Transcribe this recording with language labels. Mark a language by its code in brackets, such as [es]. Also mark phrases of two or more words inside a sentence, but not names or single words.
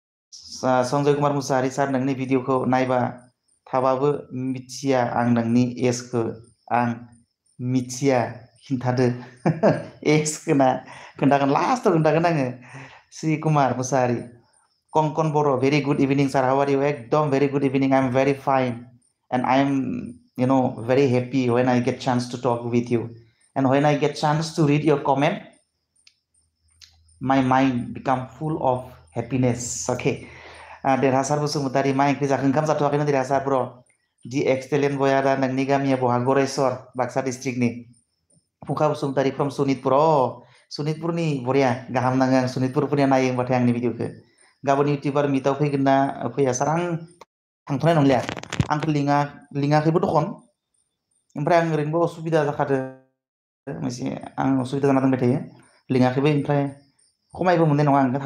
[brx] संजय कुमार मुसाहारि सार नोंनि भिडिअखौ नायबा थाबाबो मिथिया आं नोंनि एजखौ आं मिथिया खिन्थादो एजखौ ना खोन्थागोन लास्टआव खोन्थागोन आङो श्री कुमार मुसाहारि कंकन बर' [en] very good evening sir how are you एकदम very good evening I'm very fine and I'm very happy when I get chance to talk with you and when I get chance to read your comment my mind become full of happiness okay [brx] देरहासार बसुमतारी मा ओंख्रि जाखो ओंखाम जाथ'वाखैनो देरहासार ब्र दि एक्सटेलेन्ट बया दा नोंनि गामिया बहा गरेस्वर बाक्सा डिस्ट्रिक्टनि फुंखा बसुमतारी फ्रम सनितपुर सनितपुरनि बरिया गाहाम नाङो आं सनितपुरफोरनिया नायो होनबाथाय आंनि भिडिअखौ गाबोन इउटिउबार मिटआव फैगोन ना फैया सार आं थांथ'नाय नंलिया आंखौ लिङाखैबो दखन ओमफ्राय आं ओरैनोबो असुबिदा जाखादो मोनसे आं असुबिदा जाना दंबाय थायो लिङाखैबो ओमफ्राय खमायबो मोननाय नङा आं